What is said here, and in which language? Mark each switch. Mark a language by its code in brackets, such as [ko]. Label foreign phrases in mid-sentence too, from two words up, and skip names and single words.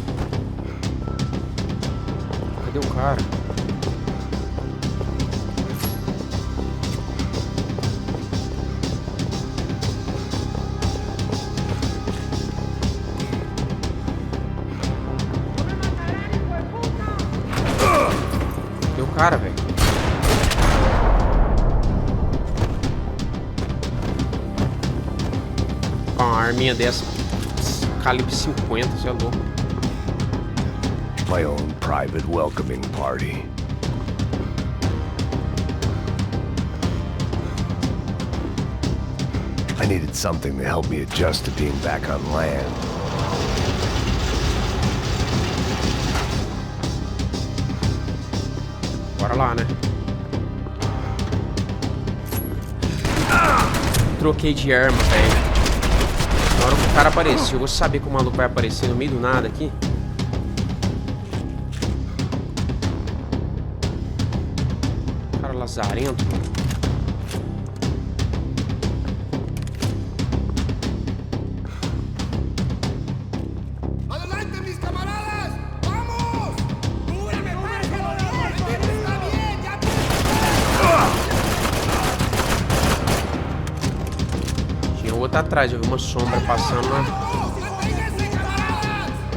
[pt] Cadê o cara? Cadê o cara, velho? Com uma arminha dessa, calibre 50, você é louco. [en] My own private welcoming party. I needed something to help me adjust to being back on land. [pt] Bora lá, né? Troquei de arma, velho. Na hora que o cara apareceu, eu vou saber que o maluco vai aparecer no meio do nada aqui. Cara lazarento. [es] ¡Adelante, mis camaradas! ¡Vamos! ¡Cúbreme, pájaro! ¡Está bien! ¡Ya [pt] Tinha outro atrás, eu vi uma sombra passando lá. [es] ¡Manténganse, camaradas!